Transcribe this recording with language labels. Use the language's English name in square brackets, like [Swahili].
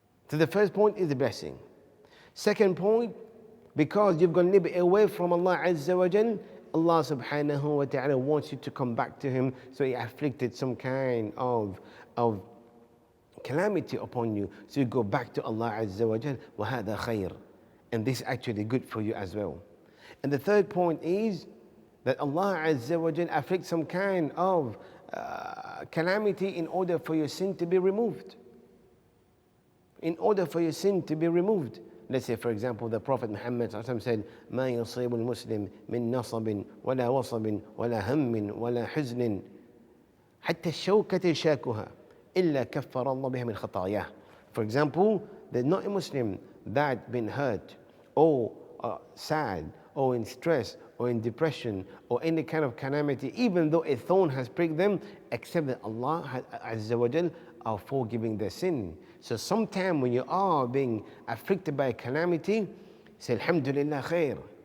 [English] So the first point is a blessing. Second point, because you've gone a little bit away from Allah Azza wa Jal, Allah subhanahu wa ta'ala wants you to come back to Him, so He afflicted some kind of calamity upon you, so you go back to Allah Azza wa Jal, [Arabic] وَهَذَا خَيْرٌ. [English] And this is actually good for you as well. And the third point is that Allah Azza wa Jal afflicts some kind of calamity in order for your sin to be removed. In order for your sin to be removed. Let's say, for example, the Prophet Muhammad said, [Arabic] ما يصيب المسلم من نصب ولا وصب ولا هم ولا حزن حتى الشوكة شاكها إلا كفر الله بها من خطاياه. [English] For example, there's not a Muslim that been hurt or sad or in stress or in depression or any kind of calamity, even though a thorn has pricked them, except that Allah Azza wa Jal are forgiving their sin. So sometime when you are being afflicted by a calamity, say Alhamdulillah khair.